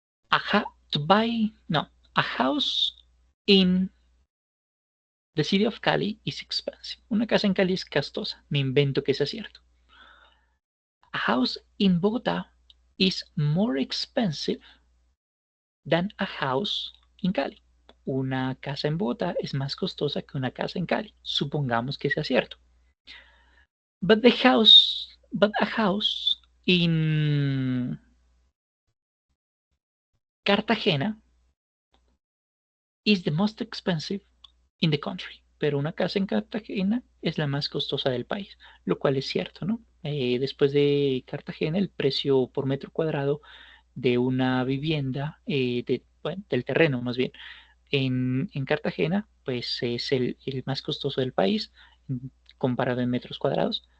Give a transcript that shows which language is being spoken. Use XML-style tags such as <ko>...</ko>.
<en>A house in the city of Cali is expensive.</en> <es>Una casa en Cali es costosa. Me invento que sea cierto.</es> <en>A house in Bogotá is more expensive than a house in Cali.</en> <es>Una casa en Bogotá es más costosa que una casa en Cali. Supongamos que sea cierto.</es> <en>But a house in Cartagena is the most expensive in the country.</en> <es>Pero una casa en Cartagena es la más costosa del país, lo cual es cierto, ¿no? Después de Cartagena, el precio por metro cuadrado de una vivienda, bueno, del terreno más bien, en Cartagena, pues es el más costoso del país, comparado en metros cuadrados.</es>